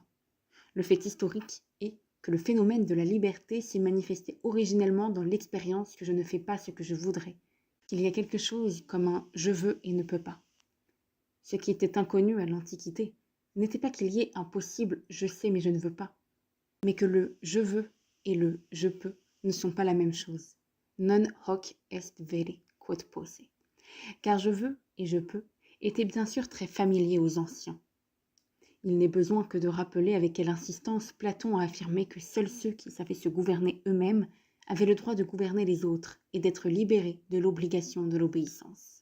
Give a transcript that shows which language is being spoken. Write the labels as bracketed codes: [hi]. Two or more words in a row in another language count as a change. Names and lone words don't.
[fr] Le fait historique est que le phénomène de la liberté s'est manifesté originellement dans l'expérience que je ne fais pas ce que je voudrais, qu'il y a quelque chose comme un « je veux » et « ne peux pas ». Ce qui était inconnu à l'Antiquité n'était pas qu'il y ait un possible « je sais mais je ne veux pas », mais que le « je veux » et le « je peux » ne sont pas la même chose. [la] Non hoc est vere, quod posse. [fr] Car je veux et je peux étaient bien sûr très familiers aux anciens. Il n'est besoin que de rappeler avec quelle insistance Platon a affirmé que seuls ceux qui savaient se gouverner eux-mêmes avaient le droit de gouverner les autres et d'être libérés de l'obligation de l'obéissance.